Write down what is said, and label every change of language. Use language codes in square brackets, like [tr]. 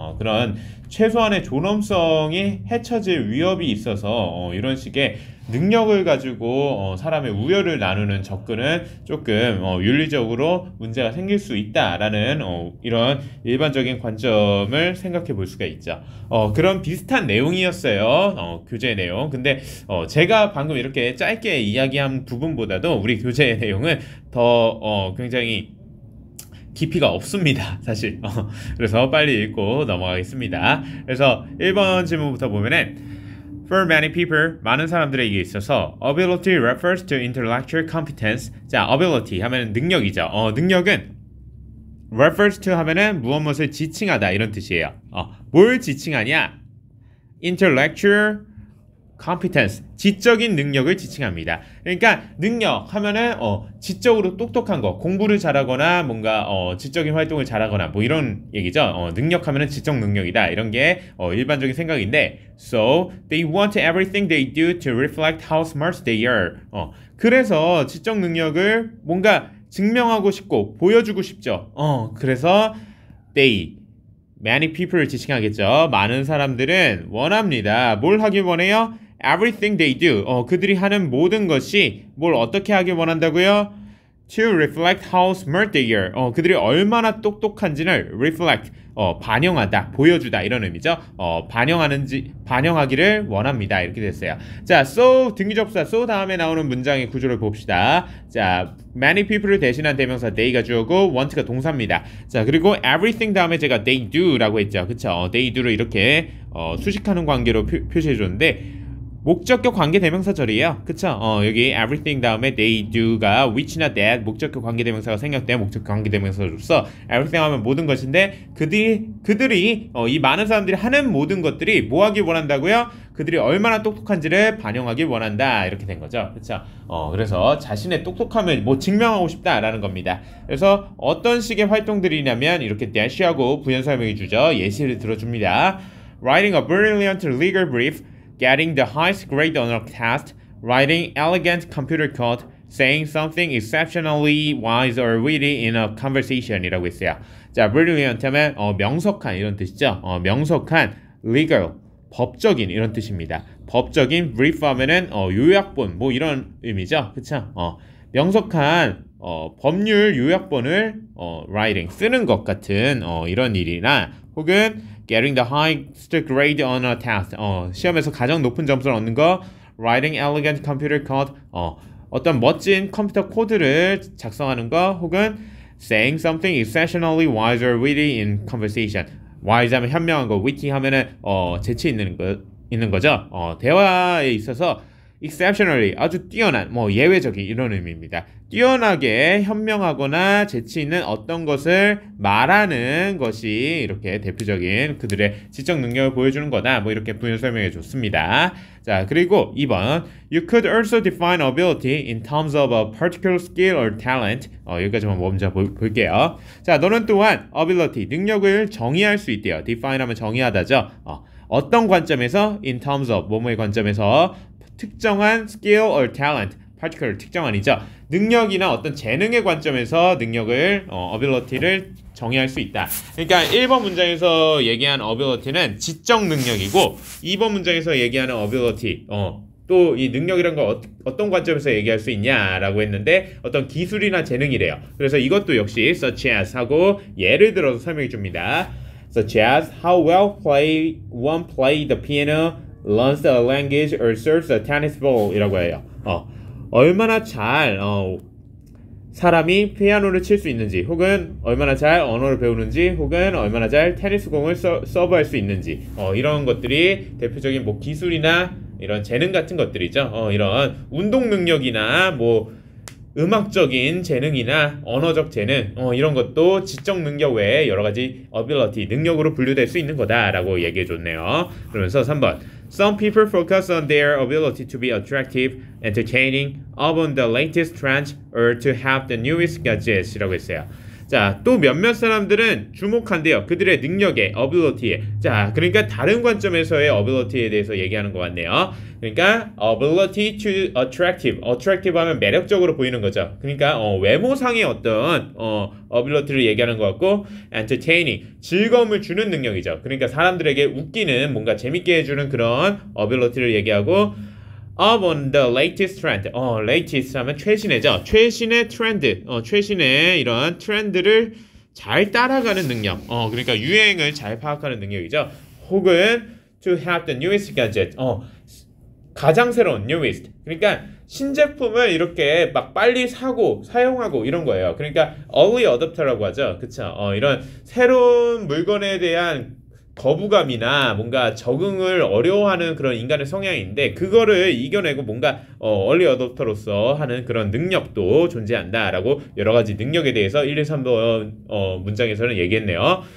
[ko] 그런 최소한의 존엄성이 해쳐질 위협이 있어서 이런 식의 능력을 가지고 사람의 우열을 나누는 접근은 조금 윤리적으로 문제가 생길 수 있다라는 이런 일반적인 관점을 생각해 볼 수가 있죠. 그런 비슷한 내용이었어요. 교재 내용. 근데 제가 방금 이렇게 짧게 이야기한 부분보다도 우리 교재의 내용은 더 굉장히 깊이가 없습니다. 사실. 그래서 빨리 읽고 넘어가겠습니다. 그래서 1번 질문부터 보면은 [en] For many people, [ko] 많은 사람들에게 있어서 [en] ability refers to intellectual competence. [ko] 자, ability 하면은 능력이죠. 능력은 refers to 하면은 무엇을 지칭하다 이런 뜻이에요. 뭘 지칭하냐? [en] intellectual competence, [ko] 지적인 능력을 지칭합니다. 그러니까 능력 하면은 지적으로 똑똑한 거, 공부를 잘하거나 뭔가 지적인 활동을 잘하거나 뭐 이런 얘기죠. 능력 하면은 지적 능력이다. 이런 게 일반적인 생각인데 [en] So, they want everything they do to reflect how smart they are. [ko] 그래서 지적 능력을 뭔가 증명하고 싶고 보여주고 싶죠. 그래서 many people을 지칭하겠죠. 많은 사람들은 원합니다. 뭘 하길 원해요? [en] Everything they do. [ko] 그들이 하는 모든 것이 뭘 어떻게 하길 원한다고요? [en] To reflect how smart they are. [ko] 그들이 얼마나 똑똑한지를 reflect, 반영하다, 보여주다 이런 의미죠. 반영하기를 원합니다. 이렇게 됐어요. 자, so 등기접사 so 다음에 나오는 문장의 구조를 봅시다. 자, many people을 대신한 대명사 they가 주어고 want가 동사입니다. 자, 그리고 everything 다음에 제가 they do라고 했죠. 그쵸? they do를 이렇게 수식하는 관계로 표시해 줬는데 목적격 관계 대명사절이에요. 그쵸? 여기 everything 다음에 they do가 which나 that 목적격 관계 대명사가 생략된 목적격 관계 대명사로서 everything 하면 모든 것인데 그들이 이 많은 사람들이 하는 모든 것들이 뭐 하길 원한다고요? 그들이 얼마나 똑똑한지를 반영하길 원한다. 이렇게 된 거죠. 그쵸? 그래서 자신의 똑똑함을 뭐 증명하고 싶다라는 겁니다. 그래서 어떤 식의 활동들이냐면 이렇게 대시하고 부연 설명해 주죠. 예시를 들어줍니다. [en] Writing a brilliant legal brief, getting the highest grade on a test, writing elegant computer code, saying something exceptionally wise or witty in a conversation [ko] 이라고 했어요. 자, brilliant 하면 명석한 이런 뜻이죠. 명석한, legal, 법적인 이런 뜻입니다. 법적인, brief 하면은 요약본 뭐 이런 의미죠. 그쵸? 명석한 법률 요약본을 writing, 쓰는 것 같은 이런 일이나 혹은 [en] getting the highest grade on a test. [ko] 시험에서 가장 높은 점수를 얻는 거. [en] writing elegant computer code. [ko] 어떤 멋진 컴퓨터 코드를 작성하는 거. [en] 혹은 saying something exceptionally wise or witty in conversation. [ko] wise 하면 현명한 거, witty 하면은 재치 있는 거죠. 대화에 있어서 exceptionally 아주 뛰어난 뭐 예외적인 이런 의미입니다. 뛰어나게 현명하거나 재치 있는 어떤 것을 말하는 것이 이렇게 대표적인 그들의 지적 능력을 보여주는 거다. 뭐 이렇게 부연 설명해 줬습니다. 자, 그리고 2번 [en] You could also define ability in terms of a particular skill or talent. [ko] 여기까지만 먼저 볼게요. 자, 너는 또한 ability, 능력을 정의할 수 있대요. define 하면 정의하다죠. 어떤 관점에서 in terms of 뭐뭐의 관점에서 특정한 skill or talent, particular 특정한이죠. 능력이나 어떤 재능의 관점에서 능력을 ability를 정의할 수 있다. 그러니까 1번 문장에서 얘기한 ability는 지적 능력이고 2번 문장에서 얘기하는 ability 또 이 능력이란 걸 어떤 관점에서 얘기할 수 있냐라고 했는데 어떤 기술이나 재능이래요. 그래서 이것도 역시 such as 하고 예를 들어서 설명해 줍니다. [en] such as how well one play the piano, learns the language, or serves a tennis ball [ko] 이라고 해요. 얼마나 잘 사람이 피아노를 칠 수 있는지, 혹은 얼마나 잘 언어를 배우는지, 혹은 얼마나 잘 테니스 공을 서브할 수 있는지, 이런 것들이 대표적인 뭐 기술이나 이런 재능 같은 것들이죠. 이런 운동 능력이나 뭐 음악적인 재능이나 언어적 재능, 이런 것도 지적 능력 외에 여러 가지 ability, 능력으로 분류될 수 있는 거다라고 얘기해 줬네요. 그러면서 3번. [en] Some people focus on their ability to be attractive, entertaining, up on the latest trends, or to have the newest gadgets [ko] 이라고 했어요. 자, 또 몇몇 사람들은 주목한대요. 그들의 능력에, ability에. 자, 그러니까 다른 관점에서의 ability에 대해서 얘기하는 것 같네요. [en] 그러니까 ability to attractive. [ko] attractive 하면 매력적으로 보이는 거죠. 그러니까 외모상의 어떤 ability를 얘기하는 것 같고, entertaining. 즐거움을 주는 능력이죠. 그러니까 사람들에게 웃기는, 뭔가 재밌게 해주는 그런 ability를 얘기하고, [en] up on the latest trend. [ko] latest 하면 최신의죠. 최신의 트렌드. 최신의 이런 트렌드를 잘 따라가는 능력. 그러니까 유행을 잘 파악하는 능력이죠. 혹은 [en] to have the newest gadget. [ko] 가장 새로운 newest. 그러니까 신제품을 이렇게 막 빨리 사고 사용하고 이런 거예요. 그러니까 early adopter라고 하죠. 그쵸? 이런 새로운 물건에 대한 거부감이나 뭔가 적응을 어려워하는 그런 인간의 성향인데, 그거를 이겨내고 뭔가 early adopter로서 하는 그런 능력도 존재한다라고 여러 가지 능력에 대해서 1, 2, 3번 문장에서는 얘기했네요.